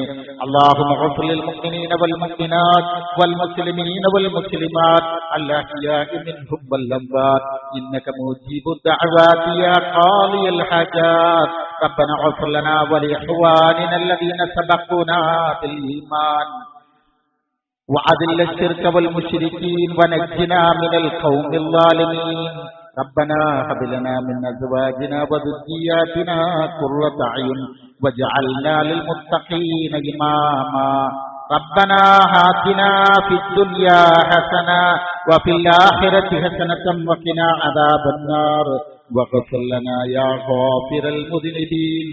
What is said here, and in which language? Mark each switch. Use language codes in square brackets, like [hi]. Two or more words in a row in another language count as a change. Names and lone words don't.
[ar] اللهم اغفر للمؤمنين والمؤمنات والمسلمين والمسلمات الأحياء منهم والأموات إنك مجيب الدعوات يا قاضي الحاجات. ربنا اغفر لنا ولإخواننا الذين سبقونا بالإيمان وأذل الشرك والمشركين ونجنا من القوم الظالمين. ربنا هب لنا من أزواجنا وذرياتنا قرة أعين واجعلنا للمتقين إماما. ربنا آتنا في الدنيا حسنة وفي الآخرة حسنة وقنا عذاب النار واغفر لنا يا غافر المذنبين.